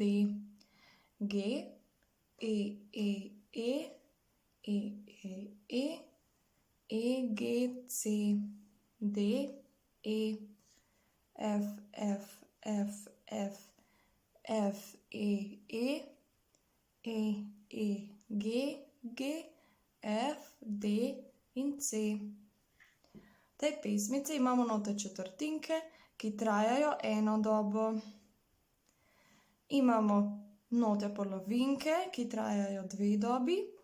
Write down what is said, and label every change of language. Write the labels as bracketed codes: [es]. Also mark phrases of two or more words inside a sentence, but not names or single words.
[sl] G, E, E, E, E, E, E, E, G, C, D, E, F, F, F, F, F, E, E, E, E, G, G, F, D in C. V tej pesmici imamo note četrtinke, ki trajajo eno dobo. Imamo note polovinke, ki trajajo 2 dobi.